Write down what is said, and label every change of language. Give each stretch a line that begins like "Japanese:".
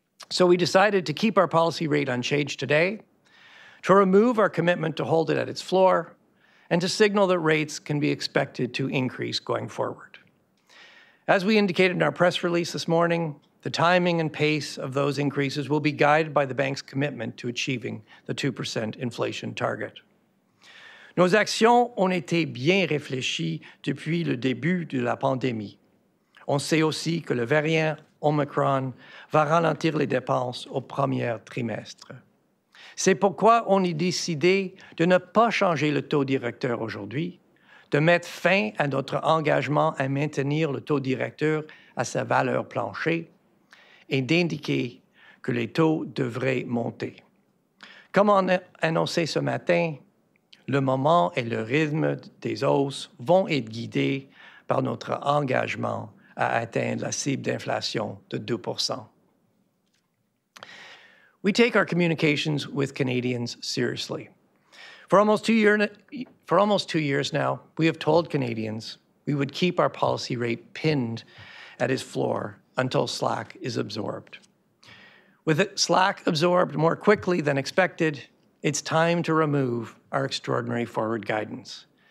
English: So we decided to keep our policy rate unchanged today, to remove our commitment to hold it at its floor, and to signal that rates can be expected to increase going forward. As we indicated in our press release this morning, the timing and pace of those increases will be guided by the bank's commitment to achieving the 2% inflation target.
French: Nos actions ont été bien réfléchies depuis le début de la pandémie. On sait aussi que le variant Omicron va ralentir les dépenses au premier trimestre. C'est pourquoi on a décidé de ne pas changer le taux directeur aujourd'hui, de mettre fin à notre engagement à maintenir le taux directeur à sa valeur plancher et d'indiquer que les taux devraient monter. Comme on a annoncé ce matin, le moment et le rythme des hausses vont être guidés par notre engagement à atteindre la cible d'inflation de 2%.
English: We take our communications with Canadians seriously. For almost 2 years now, we have told Canadians we would keep our policy rate pinned at its floor until slack is absorbed. With slack absorbed more quickly than expected, it's time to remove our extraordinary forward guidance.